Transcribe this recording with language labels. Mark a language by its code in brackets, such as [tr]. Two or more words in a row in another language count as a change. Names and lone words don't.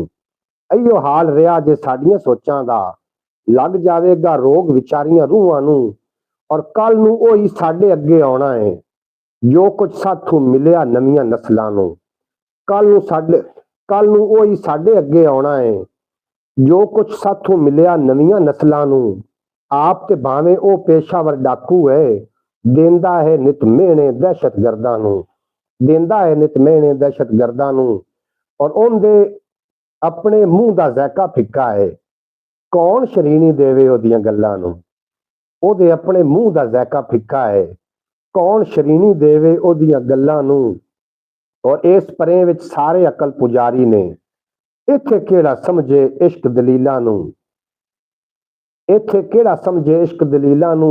[pa] ਅਈਓ ਹਾਲ ਰਿਹਾ ਜੇ ਸਾਡੀਆਂ ਸੋਚਾਂ ਦਾ, ਲੱਗ ਜਾਵੇਗਾ ਰੋਗ ਵਿਚਾਰੀਆਂ ਰੂਹਾਂ ਨੂੰ। ਔਰ ਕੱਲ੍ਹ ਨੂੰ ਓਹੀ ਸਾਡੇ ਅੱਗੇ ਆਉਣਾ ਹੈ ਜੋ ਕੁਝ ਸਾਥੋਂ ਮਿਲਿਆ ਨਵੀਂ ਨਸਲਾਂ ਨੂੰ। ਕੱਲ੍ਹ ਨੂੰ ਓਹੀ ਸਾਡੇ ਅੱਗੇ ਆਉਣਾ ਹੈ ਜੋ ਕੁਝ ਸਾਥੋਂ ਮਿਲਿਆ ਨਵੀਂ ਨਸਲਾਂ ਨੂੰ। ਆਪ ਤੇ ਭਾਵੇਂ ਓ ਪਿਸ਼ਾਵਰ ਡਾਕੂ ਹੈ, ਦੇਂਦਾ ਹੈ ਨਿੱਤ ਮਿਹਣੇ ਦਹਿਸ਼ਤ ਗਰਦਾਂ ਨੂੰ, ਦੇਂਦਾ ਹੈ ਨਿੱਤ ਮਿਹਣੇ ਦਹਿਸ਼ਤ ਗਰਦਾਂ ਨੂੰ। ਔਰ ਉਹਦੇ ਆਪਣੇ ਮੂੰਹ ਦਾ ਜ਼ਾਇਕਾ ਫਿੱਕਾ ਹੈ, ਕੌਣ ਸ਼ਰੀਨੀ ਦੇਵੇ ਓਹਦੀਆਂ ਗੱਲਾਂ ਨੂੰ। ਉਹਦੇ ਆਪਣੇ ਮੂੰਹ ਦਾ ਜ਼ਾਇਕਾ ਫਿੱਕਾ ਹੈ, ਕੌਣ ਸ਼ਰੀਨੀ ਦੇਵੇ ਉਹਦੀਆਂ ਗੱਲਾਂ ਨੂੰ। ਔਰ ਇਸ ਪਰੇ ਵਿੱਚ ਸਾਰੇ ਅਕਲ ਪੁਜਾਰੀ ਨੇ, ਇੱਥੇ ਕਿਹੜਾ ਸਮਝੇ ਇਸ਼ਕ ਦਲੀਲਾਂ ਨੂੰ, ਇੱਥੇ ਕਿਹੜਾ ਸਮਝੇ ਇਸ਼ਕ ਦਲੀਲਾਂ ਨੂੰ।